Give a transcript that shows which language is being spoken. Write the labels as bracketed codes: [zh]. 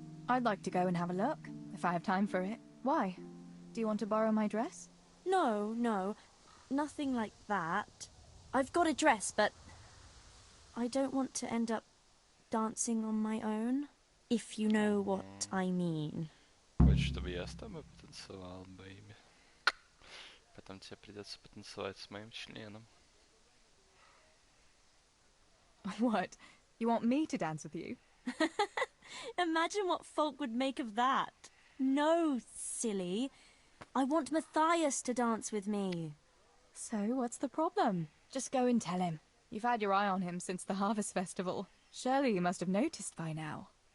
[en] I'd like to go and have a look, if I have time for it. Why? Do you want to borrow my dress? No, no. Nothing like that. I've got a dress, but I don't want to end up dancing on my own, if you know what I mean. [ru] Хочешь, чтобы я с тобой потанцевал, бэйби? Потом тебе придется потанцевать с моим членом. [en] What? You want me to dance with you? Imagine what folk would make of that. No, silly. I want Matthias to dance with me. So, what's the problem? Just go and tell him. You've had your eye on him since the Harvest Festival. Surely you must have noticed by now.